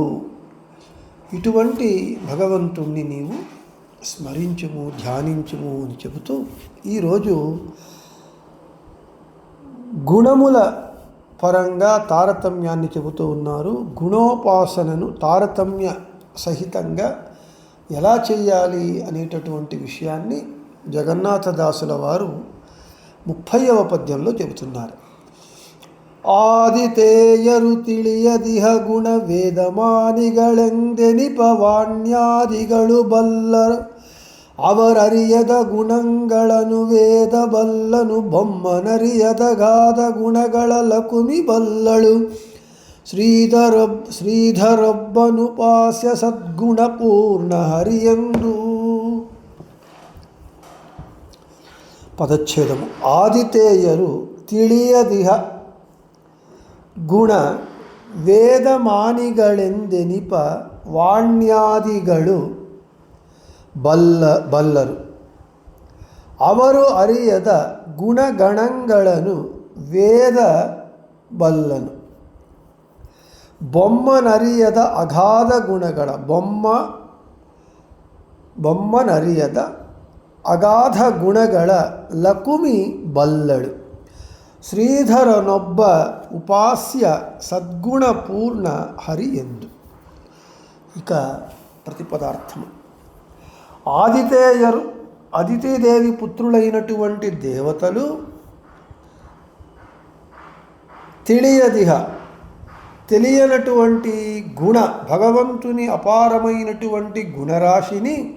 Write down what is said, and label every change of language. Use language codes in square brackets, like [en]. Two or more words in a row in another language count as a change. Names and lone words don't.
[te] ఇటువంటి భగవంతుణ్ణి నీవు స్మరించుము, ధ్యానించుము అని చెబుతూ ఈరోజు గుణముల పరంగా తారతమ్యాన్ని చెబుతూ ఉన్నారు. గుణోపాసనను తారతమ్య సహితంగా ఎలా చేయాలి అనేటటువంటి విషయాన్ని జగన్నాథదాసుల వారు 30వ పద్యంలో చెబుతున్నారు. [kn] ಆದಿತೇಯರು ತಿಳಿಯದಿಹ ಗುಣ ವೇದಮಾನಿಗಳೆಂದೆನಿಪ ವಾಣ್ಯಾದಿಗಳು ಬಲ್ಲರು ಅವರರಿಯದ ಗುಣಗಳನ್ನು ವೇದ ಬಲ್ಲನು ಗಾದ ಗುಣಗಳ ಲಕುಮಿ ಬಲ್ಲಳು ಶ್ರೀಧರೊಬ್ಬನುಪಾಸ್ಯ ಸದ್ಗುಣಪೂರ್ಣ ಹರಿಯಂದು. [te] పదచ్ఛేదము. [kn] ఆదితేయరు ತಿಳಿಯದಿಹ ಗುಣ ವೇದಮಾನಿಗಳೆಂದೆನಿಪ ವಾಣ್ಯಾದಿಗಳು ಬಲ್ಲರು ಅವರು ಅರಿಯದ ಗುಣಗಣಗಳನ್ನು ವೇದ ಬಲ್ಲನು. ಬೊಮ್ಮನರಿಯದ ಅಗಾಧ ಗುಣಗಳ ಬೊಮ್ಮನರಿಯದ ಅಗಾಧ ಗುಣಗಳ ಲಕುಮಿ ಬಲ್ಲಳು. ಶ್ರೀಧರನೊಬ್ಬ ಉಪಾಸ್ಯ ಸದ್ಗುಣಪೂರ್ಣ ಹರಿ ಎಂದು. [te] ఇక ప్రతిపదార్థము. ఆదితేయరు అదితిదేవి పుత్రులైనటువంటి దేవతలు తెలియనటువంటి గుణ భగవంతుని అపారమైనటువంటి గుణరాశిని